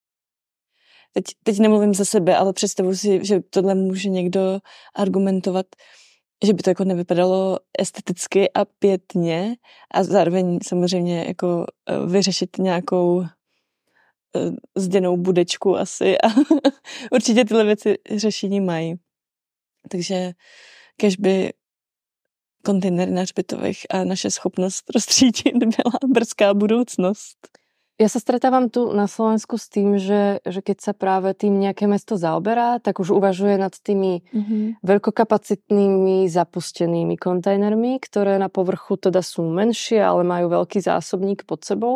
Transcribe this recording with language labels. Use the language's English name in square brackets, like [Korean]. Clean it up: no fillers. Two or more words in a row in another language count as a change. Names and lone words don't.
[Czech] teď nemluvím za sebe, ale představuji si, že tohle může někdo argumentovat, že by to jako nevypadalo esteticky a pěkně a zároveň samozřejmě jako vyřešit nějakou zděnou budečku asi a určitě tyhle věci řešení mají. Takže kežby kontejnery na hřbitovech a naše schopnost rozstřídit byla brzká budúcnosť. [Slovak] Ja sa stretávam tu na Slovensku s tým, že keď sa práve tým nejaké mesto zaoberá, tak už uvažuje nad tými veľkokapacitnými zapustenými kontajnermi, ktoré na povrchu teda sú menšie, ale majú veľký zásobník pod sebou.